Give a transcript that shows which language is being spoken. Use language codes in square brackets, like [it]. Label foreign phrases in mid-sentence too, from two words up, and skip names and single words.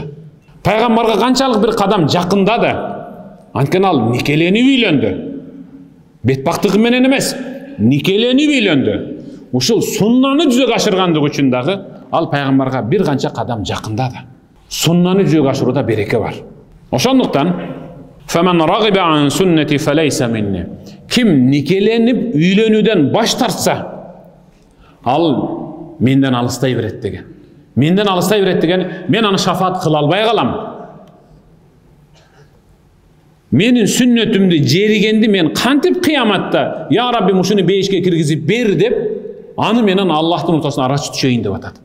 [ky] Пайгамбарга канчалык бир кадам жакындады. Анткени ал никеленип үйлөндү. Бетбактыгы менен эмес, никеленип үйлөндү. Ушул суннаны жүзөгө ашыргандыгы үчүн дагы ал пайгамбарга бир канча кадам жакындады. Суннаны жүзөгө ашырууда береке бар. Ошондуктан [ar] فَمَنْ رَغِبَ عَنْ سُنَّتِ فَلَيْسَ مِنِّي. [ky] Ким никеленип үйлөнүүдөн баш тартса, ал менден алыстай берет деген. Менден алыстай берет деген, мен аны шафаат кыла албай калам. Менин сүннөтүмдү жеригенди мен кантип кыяматта, [ar] يا ربي [ky] мушуну бейишке киргизип бер деп, аны менен Аллахтын ортосуна арачы түшөйүн деп атат.